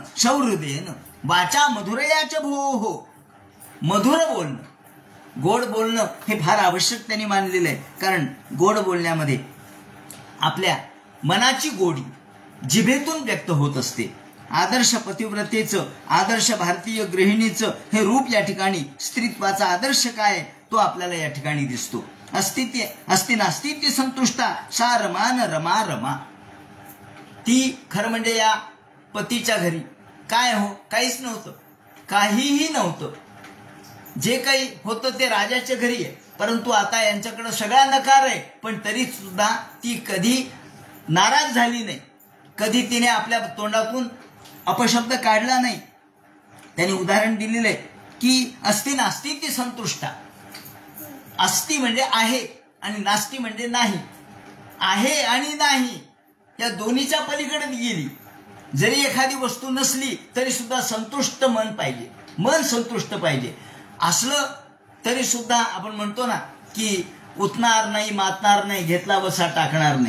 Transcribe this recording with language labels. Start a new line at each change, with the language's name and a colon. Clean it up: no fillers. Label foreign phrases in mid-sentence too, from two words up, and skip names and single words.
Sanskrit: सौहृदेन वाचा मधुरयाच भो.
Marathi: मधुर बोलणं, गोड बोलणं हे फार आवश्यक त्यांनी मानलेलं आहे. कारण गोड बोलण्यामध्ये आपल्या मनाची गोडी जिभेतून व्यक्त होत असते. आदर्श पतिव्रतेचं, आदर्श भारतीय गृहिणीचं हे रूप या ठिकाणी, स्त्रीत्वाचा आदर्श काय तो आपल्याला या ठिकाणी दिसतो.
Sanskrit: अस्ति नास्ती संतुष्टा सा रमान रमा रमा.
Marathi: ती खरं म्हणजे या पतीच्या घरी काय हो? काहीच नव्हतं, काहीही नव्हतं. जे काही होतं ते राजाच्या घरी आहे, परंतु आता यांच्याकडे सगळा नकार आहे. पण तरी सुद्धा ती कधी नाराज झाली नाही, कधी तिने आपल्या तोंडातून अपशब्द काढला नाही. त्यांनी उदाहरण दिलेलं आहे की
Sanskrit: अस्ति नास्ती
Marathi: ती संतुष्टा. अस्ति म्हणजे आहे आणि नास्ती म्हणजे नाही. आहे आणि नाही या दोन्हीच्या पलीकडे गेली. जरी एखादी वस्तू नसली तरी सुद्धा संतुष्ट मन पाहिजे, मन संतुष्ट पाहिजे. असलं तरी सुद्धा आपण म्हणतो ना की उतणार नाही, मातणार नाही, घेतला वसा टाकणार नाही.